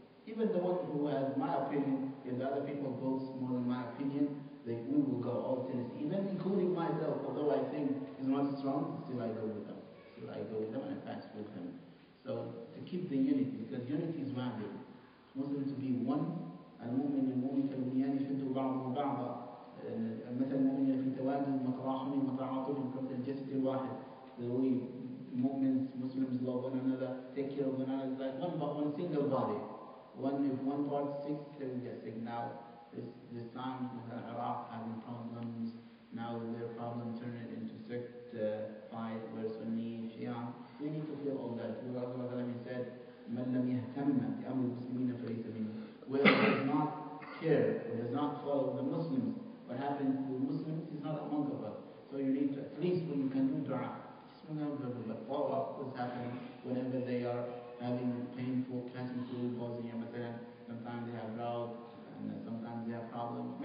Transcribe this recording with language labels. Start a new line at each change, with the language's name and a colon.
English: Even the one who has my opinion, if the other people votes more than my opinion, we will go all Tennessee, even including myself. Although I think is not strong, still I go with them. Still I go with them and I fast with them. So to keep the unity, because unity is valuable. Muslim to be one.
Arabic: المؤمن للمؤمن كالبنيان يشد بعضه بعضا مثل المؤمنين في توادهم وتراحمهم وتعاطفهم كمثل الجسد الواحد.
English: The way Muslims love one another, take care of one another, like one single body. If one part sick, they will get sick. Now this time Iraq having problems. Now their problem turned into sect fight where Sunni, Shia. We need to feel all that. He said,
Arabic: من لم يهتم بأمر المسلمين فليس منهم.
English: Whoever does not care or does not follow the Muslims, what happens to the Muslims is not among of us. So you need to, at least when you can do dua, but follow up what's happening whenever they are having painful, passing through, pausing, sometimes they have drought, and sometimes they have problems.